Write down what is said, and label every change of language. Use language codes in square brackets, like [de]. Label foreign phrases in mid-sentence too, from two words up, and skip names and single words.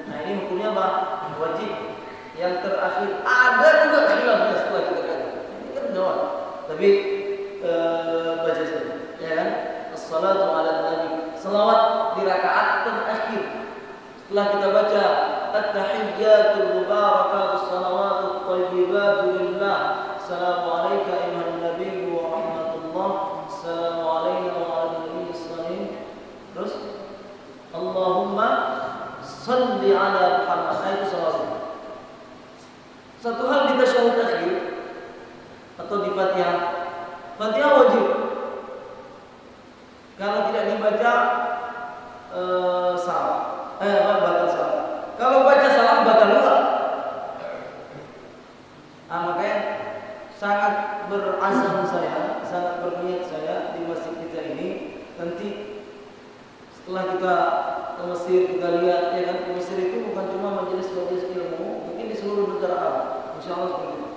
[id] Nah, ini hukumnya apa? Wajib. Yang terakhir ada juga khilafnya setelah kita kaji. Ini kan jawab. Tapi baca saja, ya kan? [ar] الصلاة على النبي, [id] selawat di rakaat terakhir. Setelah kita baca [ar] التحيات المباركات الصلوات الطيبات لله السلام عليك أيها النبي ورحمة الله السلام علينا وعلى نبي صلى الله. Terus اللهم صل على محمد. [id] Itu salawat. Satu hal di tasyahud akhir atau di Fatihah, Fatihah wajib. Kalau tidak dibaca salah, batal salah. Kalau baca salah batal juga. Makanya sangat berazam saya, sangat berniat saya di masjid kita ini nanti setelah kita ke Mesir, kita lihat ya kan, ke Mesir itu bukan cuma majelis-majelis ilmu, mungkin di seluruh negara Arab, [ar] إن شاء الله [id] seperti itu.